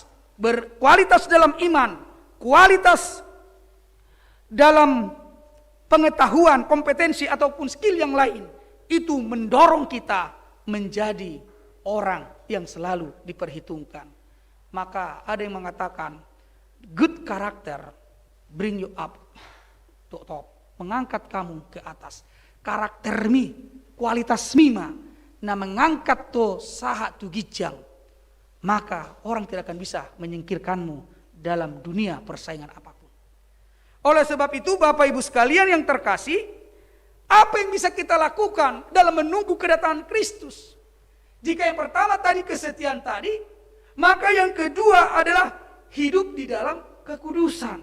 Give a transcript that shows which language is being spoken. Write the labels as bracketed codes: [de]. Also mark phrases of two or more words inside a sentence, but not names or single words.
[id] Berkualitas dalam iman, kualitas dalam pengetahuan, kompetensi ataupun skill yang lain. Itu mendorong kita menjadi orang yang selalu diperhitungkan. Maka ada yang mengatakan, [en] good character bring you up to top. [id] Mengangkat kamu ke atas. [bbc] Karaktermi, kualitas mima, na mengangkat to saha tu gijang. [id] Maka orang tidak akan bisa menyingkirkanmu dalam dunia persaingan apapun. Oleh sebab itu Bapak Ibu sekalian yang terkasih, apa yang bisa kita lakukan dalam menunggu kedatangan Kristus? Jika yang pertama tadi kesetiaan tadi, maka yang kedua adalah hidup di dalam kekudusan.